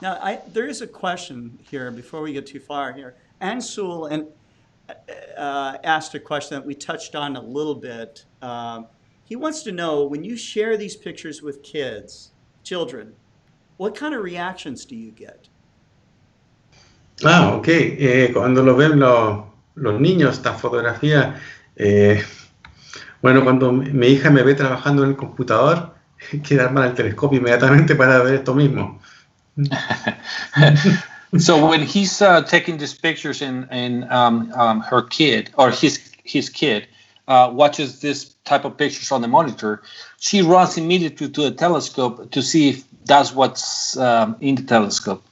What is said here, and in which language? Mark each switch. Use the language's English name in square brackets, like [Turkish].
[English] Now, there is a question here before we get too far here. Ansul asked a question that we touched on a little bit. He wants to know, when you share these pictures with children, what kind of reactions do you get? Ok. [Spanish] Cuando lo ven los niños, estas fotografías, bueno, cuando mi hija me ve trabajando en el computador, quiere armar el telescopio inmediatamente para ver esto mismo. [English] So when he's taking these pictures and her kid or his kid watches this type of pictures on the monitor, she runs immediately to the telescope to see if that's what's in the telescope.